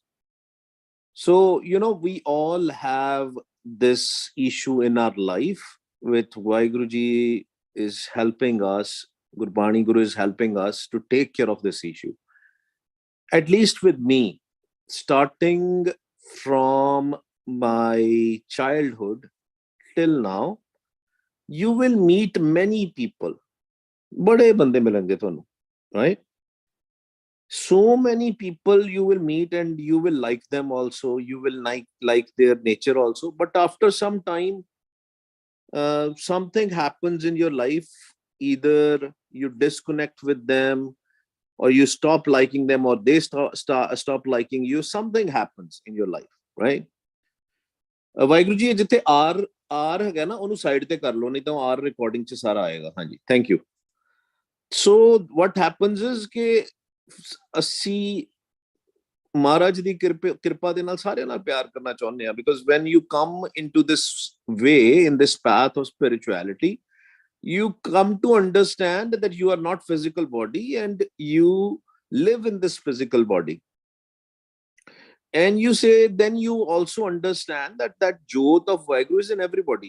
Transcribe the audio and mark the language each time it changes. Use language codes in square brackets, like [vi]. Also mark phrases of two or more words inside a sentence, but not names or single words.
[en] So, we all have this issue in our life with Waheguru is helping us, Gurbani Guru is helping us to take care of this issue. At least with me, starting from my childhood till now, you will meet many people. [hi] बड़े बंदे मिलेंगे ਤੁਹਾਨੂੰ, [en] right? So many people you will meet and you will like them also. You will like their nature also. But after some time, something happens in your life. Either you disconnect with them, or you stop liking them, or they stop liking you. Something happens in your life, right? [pa] ਵਾਹਿਗੁਰੂ ਜੀ ਜਿੱਥੇ ਆਰ ਹੈਗਾ ਨਾ ਉਹਨੂੰ ਸਾਈਡ ਤੇ ਕਰ ਲਓ, ਨਹੀਂ ਤਾਂ ਆਰ ਰਿਕਾਰਡਿੰਗ ਚ ਸਾਰਾ ਆਏਗਾ। ਹਾਂਜੀ, [en] thank you. [pa] ਸੋ [en] what happens is [pa] ਕਿ ਅਸੀਂ ਮਹਾਰਾਜ ਦੀ ਕਿਰਪਾ ਦੇ ਨਾਲ ਸਾਰਿਆਂ ਨਾਲ ਪਿਆਰ ਕਰਨਾ ਚਾਹੁੰਦੇ ਆ, [en] because when you come into this way, in this path of spirituality, you come to understand that you are not physical body and you live in this physical body. And you say, then you also understand that jyot of Waheguru is in everybody.